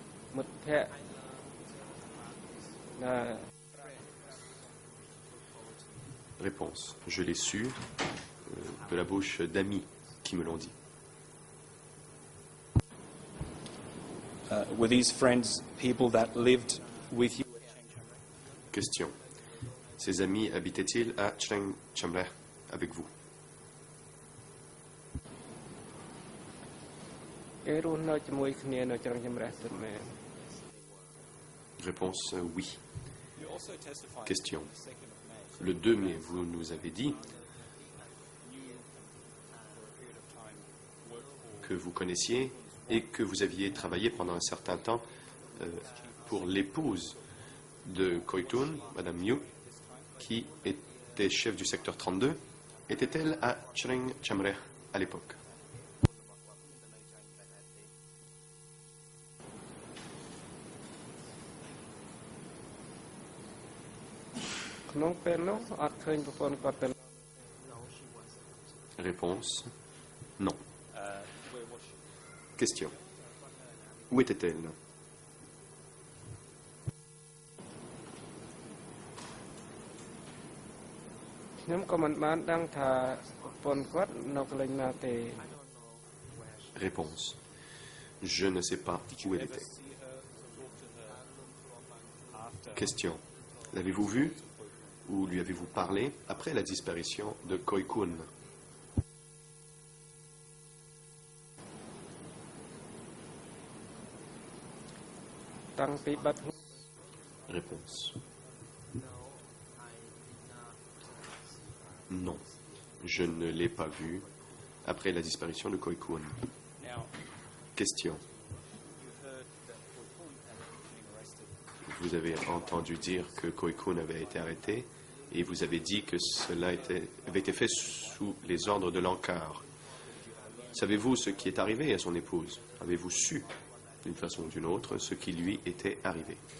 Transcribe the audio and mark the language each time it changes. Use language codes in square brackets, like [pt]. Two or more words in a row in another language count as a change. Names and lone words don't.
[km] មិត្តភ័ក្តិណា [fr] Réponse. Je l'ai su de la bouche d'amis qui me l'ont dit. [en] Were these friends people that lived with you? [fr] Question. Ces amis habitaient-ils à Cheng Chamreh avec vous? [km] គេរស់នៅជាមួយគ្នានៅច្រកចម្រះពិតមែន [fr] Réponse oui. [en] You also testified [fr] Question. [en] on the 2nd of May. [fr] Le 2 mai, vous nous avez dit [en] You, for a period of time, worked for [fr] que vous connaissiez et que vous aviez travaillé pendant un certain temps pour l'épouse de Koitun, Madame Miu, qui était chef du secteur 32. Était-elle à Cheng Chamreh à l'époque? [km] ក្នុងពេលនោះអត់ឃើញប្រពន្ធគាត់ទៅ [fr] Réponse non. [en] where was she? [fr] Question. Où était-elle? [km] ខ្ញុំក៏មិនបានដឹងថាប្រពន្ធគាត់នៅកន្លែងណាទេ [fr] Réponse. Je ne sais pas où elle était. [en] See her, talk to her after [fr] Question. L'avez-vous vue ou lui avez-vous parlé après la disparition de Koikun? [km] តាំងពីបាត់ [fr] Réponse. Non. Je ne l'ai pas vue après la disparition de Koikun. [en] now. [fr] Question. [en] You heard that Koikun had been arrested. [fr] Vous avez entendu dire que Koikun avait été arrêté et vous avez dit que cela avait été fait sous les ordres de l'Ankar. Savez-vous ce qui est arrivé à son épouse? Avez-vous su, d'une façon ou d'une autre, ce qui lui était arrivé?